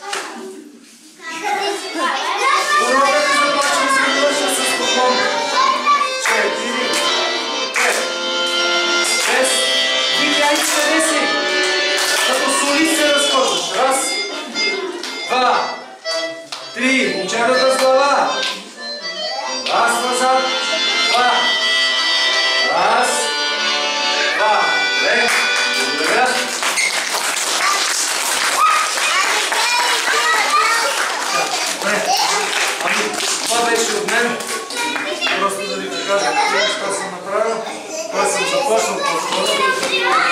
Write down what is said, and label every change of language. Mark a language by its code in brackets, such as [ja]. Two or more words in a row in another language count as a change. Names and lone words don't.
[bg] Урокът ни започва да се върша с поклон. 4, 5, 6. Вики, айде къде си? Като солист се разхождаш. Раз, 2, 3. Момчетата с глава. Раз назад. 2. Раз. Добре, благодаря. Добре, ами, това беше от мен. Просто да ви покажа какво съм направил. Това съм започнал по-скоро.